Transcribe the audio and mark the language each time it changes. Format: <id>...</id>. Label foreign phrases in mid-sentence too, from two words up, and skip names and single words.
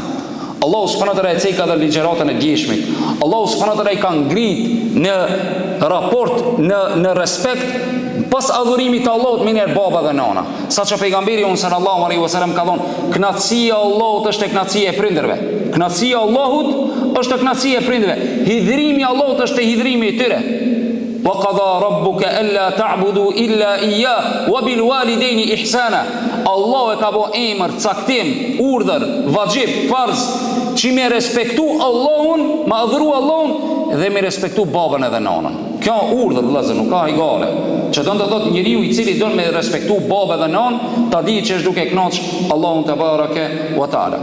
<sq>Allahu</sq> <ar>سبحانه وتعالى</ar> <sq>e ceka dhe ligjëratën e djeshmit. Allahu</sq> <ar>سبحانه وتعالى</ar> <sq>i ka ngrit në raport, në respekt pas adhurimit të Allahut me njerë baba dhe nana. Saqë pejgamberi unë</sq> <ar>صلى الله عليه وسلم</ar> <sq>ka thonë, kënaqësia e Allahut është e kënaqësia e prindërve. Kënaqësia e Allahut është e kënaqësia e prindërve. Hidhrimi i Allahut është e hidhrimi i tyre.</sq> <ar>وقضى ربك ألا تعبدوا إلا إياه وبالوالدين إحسانا.</ar> <sq>Allah e ka bo emër, caktim, urdhër, vajib, farz, që me respektu Allahun, me adhuru Allahun dhe me respektu babën edhe nanën. Kjo urdhër, vëllezër, nuk ka higale. Që do të thotë njeriu i cili don me respektu babën dhe nanën, ta di që është duke kënaq Allahun te</sq> <ar>تبارك وتعالى.</ar>